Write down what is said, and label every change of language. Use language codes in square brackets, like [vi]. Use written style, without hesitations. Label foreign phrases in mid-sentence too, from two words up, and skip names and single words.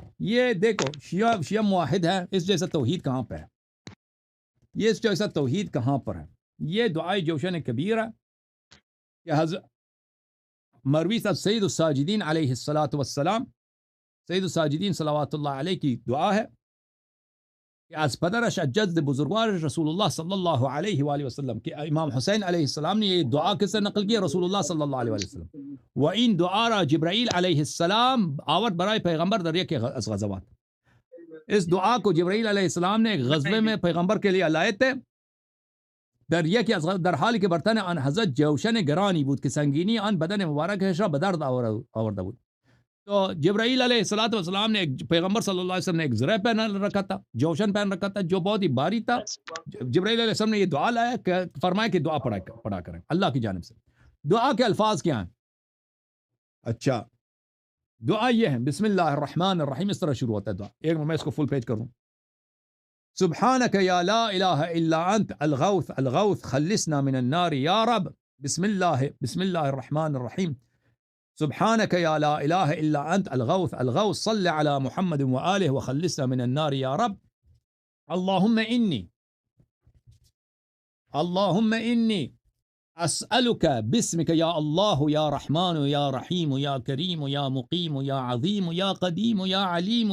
[ur] یہ دیکھو، شیعہ موحد ہے، اس جیسا توحید کہاں پہ ہے؟ یہ اس جیسا توحید کہاں پر ہے؟ یہ دعائے جوشن کبیر ہے کہ حضرت مروی صاحب سید الساجدین علیہ السلام، سید الساجدین [ar] صلوات اللہ علیہ [ur] کی دعا ہے کہ [fa] از پدرش جد بزرگوار [ur] رسول اللہ [ar] صلی اللہ علیہ وآلہ وسلم [ur] کہ امام حسین علیہ السلام نے یہ دعا کس سے نقل کی؟ [ar] رسول اللہ صلی اللہ علیہ وآلہ وسلم۔ [fa] وَإِن دعا را جبرائیل علیہ السلام آورد برائے پیغمبر در یک از غزوات، [ur] اس دعا کو جبرائیل علیہ السلام نے ایک غزوے میں پیغمبر کے لیے لائے تھے، [fa] در یک از در حالی که برتن آن حضرت جوشن گرانی بود که سنگینی آن بدن مبارکش را به درد آورده بود۔ [ur] تو جبرائیل علیہ السلام نے پیغمبر [ar] صلی اللہ علیہ وسلم [ur] نے ایک زرہ پہن رکھا تھا، جوشن پہن رکھا تھا جو بہت ہی بھاری تھا۔ جبرائیل علیہ السلام نے یہ دعا لایا کہ فرمایا کہ دعا پڑھا کریں اللہ کی جانب سے۔ دعا کے الفاظ کیا ہیں؟ اچھا دعا یہ ہے، [ar] بسم اللہ الرحمن الرحیم، [ur] اس طرح شروع ہوتا ہے دعا۔ ایک میں اس کو [en] full page [ur] کروں۔ [ar] سبحانك يا لا إله إلا أنت الغوث الغوث خلصنا من النار يا رب، بسم الله الرحمن الرحيم، سبحانك يا لا إله إلا أنت الغوث الغوث صل على محمد وآله وخلصنا من النار يا رب، اللهم إني أسألك باسمك يا الله يا رحمن يا رحيم يا كريم يا مقيم يا عظيم يا قديم يا عليم